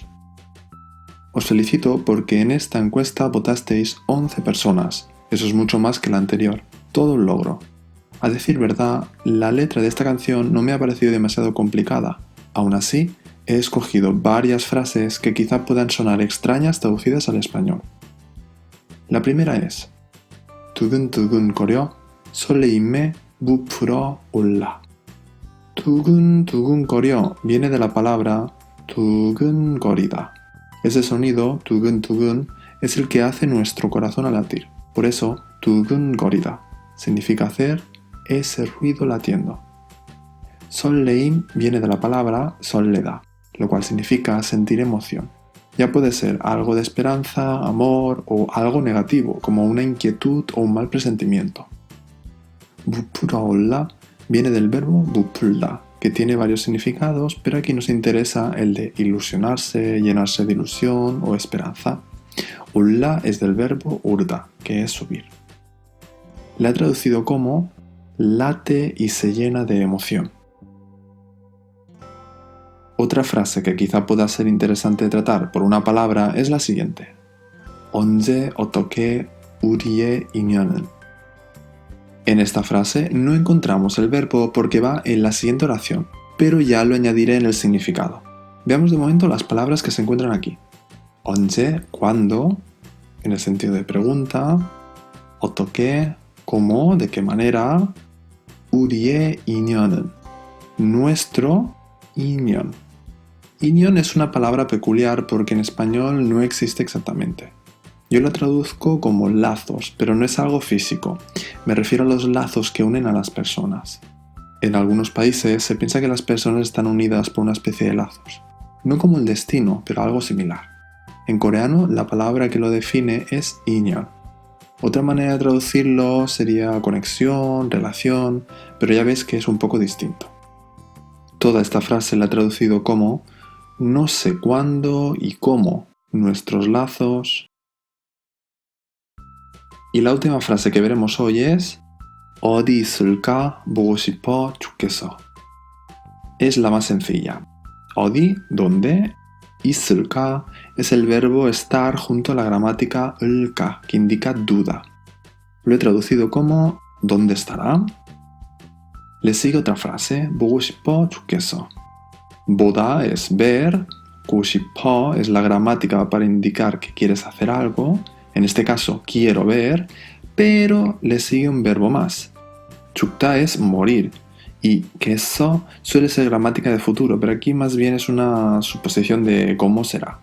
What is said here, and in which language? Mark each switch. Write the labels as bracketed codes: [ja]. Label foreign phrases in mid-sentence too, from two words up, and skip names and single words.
[es] Os felicito porque en esta encuesta votasteis 11 personas. Eso es mucho más que la anterior. Todo un logro. A decir verdad, la letra de esta canción no me ha parecido demasiado complicada. Aún así, he escogido varias frases que quizá puedan sonar extrañas traducidas al español. La primera es [ko] 두근두근거려 설레임에 부풀어 올라. [es] 두근두근거려 viene de la palabra 두근거리다. Ese sonido, tugun es el que hace nuestro corazón a latir. Por eso, 두근거리다 significa hacer ese ruido latiendo. 설레임 viene de la palabra 설레다, lo cual significa sentir emoción. Ya puede ser algo de esperanza, amor o algo negativo, como una inquietud o un mal presentimiento. [ko] 부풀어 올라 [es] viene del verbo 부풀다, que tiene varios significados, pero aquí nos interesa el de ilusionarse, llenarse de ilusión o esperanza. 올라 es del verbo urda, que es subir. La he traducido como late y se llena de emoción. Otra frase que quizá pueda ser interesante de tratar por una palabra es la siguiente. [ko] 언제 어떻게 우리의 인연은. [es] En esta frase no encontramos el verbo porque va en la siguiente oración, pero ya lo añadiré en el significado. Veamos de momento las palabras que se encuentran aquí. 언제, cuándo, en el sentido de pregunta. 어떻게, cómo, de qué manera. [ko] 우리의 인연은, nuestro 인연. [es] 인연 es una palabra peculiar porque en español no existe exactamente. Yo la traduzco como lazos, pero no es algo físico. Me refiero a los lazos que unen a las personas. En algunos países se piensa que las personas están unidas por una especie de lazos. No como el destino, pero algo similar. En coreano, la palabra que lo define es 인연. Otra manera de traducirlo sería conexión, relación, pero ya veis que es un poco distinto. Toda esta frase la he traducido como no sé cuándo y cómo nuestros lazos. Y la última frase que veremos hoy es [ko] 어디 있을까 보고 싶어 죽겠어. [es] Es la más sencilla. 어디, ¿dónde? 있을까 es el verbo estar junto a la gramática 을까, que indica duda. Lo he traducido como ¿dónde estará? Le sigue otra frase, [ko] 보고 싶어 죽겠어. [es] 보다 es ver, [ko] 보고 싶어 [es] es la gramática para indicar que quieres hacer algo. En este caso, quiero ver, pero le sigue un verbo más. 죽다 es morir, y queso suele ser gramática de futuro, pero aquí más bien es una suposición de cómo será.